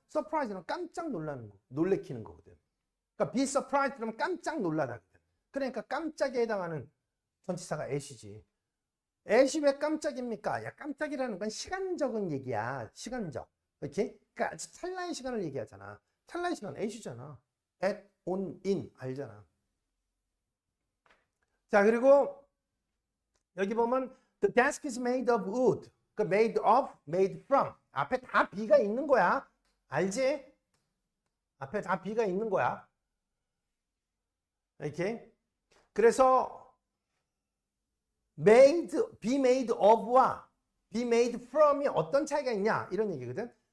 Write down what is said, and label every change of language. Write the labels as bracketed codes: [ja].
[ko] surprise는 깜짝 놀라는 거, 놀래키는 거거든. 그러니까 be surprised 그러면 깜짝 놀라다거든. 그러니까 깜짝에 해당하는 전치사가 at이지. at이 왜 깜짝입니까? 야, 깜짝이라는 건 시간적인 얘기야. 시간적. 이렇게? 그러니까 아주 찰나의 시간을 얘기하잖아. 찰나의 시간 at이잖아. at, on, in 알잖아. 자, 그리고 여기 보면 [en] the desk is made of wood. 그 made of, made from. [ko] 앞에 다 be가 있는 거야. 알지? 앞에 다 be가 있는 거야. 이렇게. 그래서 be made of와 be made from이 어떤 차이가 있냐 이런 얘기거든.